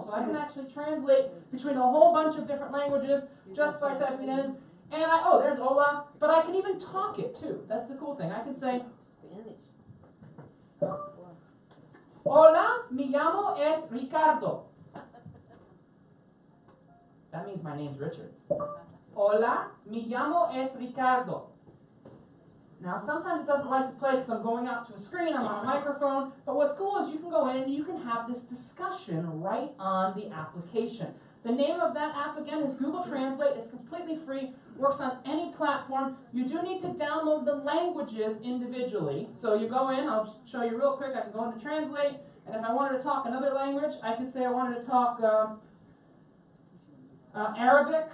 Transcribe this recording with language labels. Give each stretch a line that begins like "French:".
English: So I can actually translate between a whole bunch of different languages just by typing in. And there's hola, but I can even talk it too. That's the cool thing. I can say,
Spanish: hola, mi llamo es Ricardo.
English: That means my name's Richard.
Spanish: Hola, mi llamo es Ricardo.
English: Now, sometimes it doesn't like to play because I'm going out to a screen, I'm on a microphone, but what's cool is you can go in and you can have this discussion right on the application. The name of that app, again, is Google Translate. It's completely free, works on any platform. You do need to download the languages individually. So you go in, I'll just show you real quick, I can go into Translate, and if I wanted to talk another language, I could say I wanted to talk Arabic.